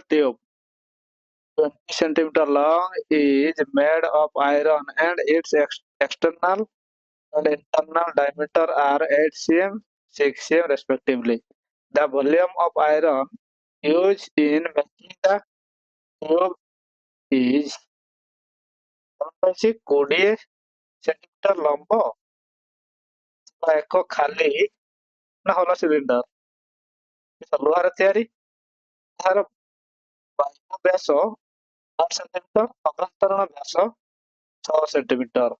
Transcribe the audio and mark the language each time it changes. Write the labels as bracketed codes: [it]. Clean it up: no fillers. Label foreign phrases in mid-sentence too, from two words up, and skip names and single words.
[en] tube 20 centimeter long is made of iron and its external and internal diameter are 8 cm, 6 cm respectively. The volume of iron used in making the tube is [or] 20 ସେଣ୍ଟିମିଟର ଲମ୍ବ ବା ଏକ ଖାଲି ନା ହଲ ସିଲିଣ୍ଡର ଲୁହାର ତିଆରି। ଏହାର ବାହ୍ୟ ବ୍ୟାସ 8 ସେଣ୍ଟିମିଟର, ଅଭ୍ୟନ୍ତରୀଣ ବ୍ୟାସ 6 ସେଣ୍ଟିମିଟର।